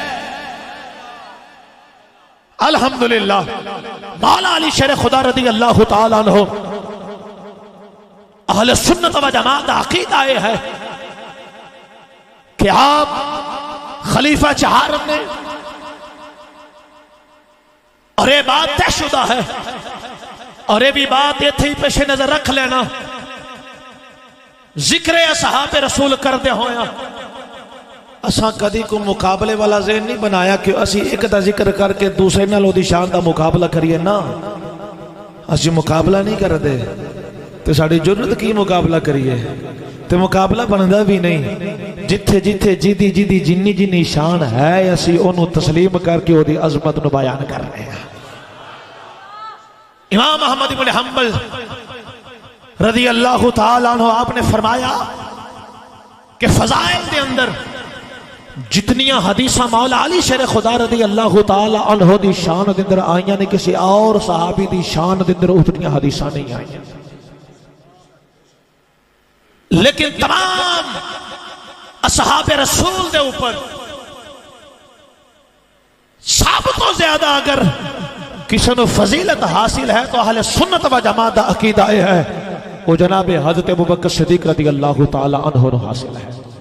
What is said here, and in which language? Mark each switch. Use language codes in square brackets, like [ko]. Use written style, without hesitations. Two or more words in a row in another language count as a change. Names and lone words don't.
[ur] الحمدللہ مولا علی شیر خدا [ar] رضی اللہ تعالیٰ عنہ [ur] اہل سنت و جماعت عقیدہ یہ ہے کہ آپ خلیفہ چہارم نے، اور یہ بات طے شدہ ہے [pa] اور یہ بھی بات ایتھے ہی پیش نظر رکھ لینا، ذکر اصحاب رسول کردے ہویا اساں کدی کو مقابلے والا ذہن نہیں بنایا کہ اسی ایک دا ذکر کر کے دوسرے نال دی شان دا مقابلہ کریے، نا اسی مقابلہ نہیں کردے تو ساڑی جرت کی مقابلہ کریے تو مقابلہ بندا بھی نہیں، جتھے جتھے جیدی جیدی جنی جنی شان ہے اسی انہوں تسلیم کر کے وہ دی عظمت نو بیان کر رہے ہیں۔ امام احمد بن حنبل [ar] رضی اللہ تعالیٰ عنہ [pa] آپ نے فرمایا کہ فضائل دے اندر جتنیاں حدیثہ مولا علی شیر خدا [ar] رضی اللہ تعالیٰ عنہ [pa] دی شان دے اندر آئیاں نے کسی اور صحابی دی شان دے اندر اتنیاں حدیثہ نہیں آئیاں، لیکن تمام اصحاب رسول دے اوپر سب تو زیادہ اگر کسی نے فضیلت حاصل ہے تو اہل سنت و جماعت دا عقیدہ ہے وہ جناب حضرت ابوبکر صدیق [ar] رضی اللہ تعالی عنہ [pa] نو حاصل ہے۔